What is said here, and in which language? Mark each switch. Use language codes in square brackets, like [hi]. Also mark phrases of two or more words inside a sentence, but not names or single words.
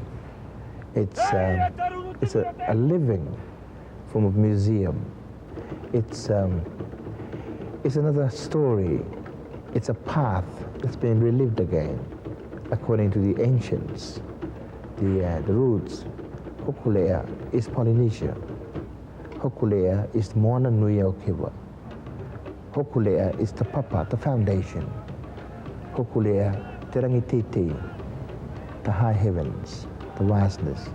[en] It's a living form of museum. It's another story. It's a path that's been relived again, according to the ancients. The roots. Hōkūleʻa is Polynesia. Hōkūleʻa is Moana Nui o Kiwa. Hōkūleʻa is the papa, the foundation. [mi] Hōkūleʻa, te rangititi, [en] the high heavens, the vastness.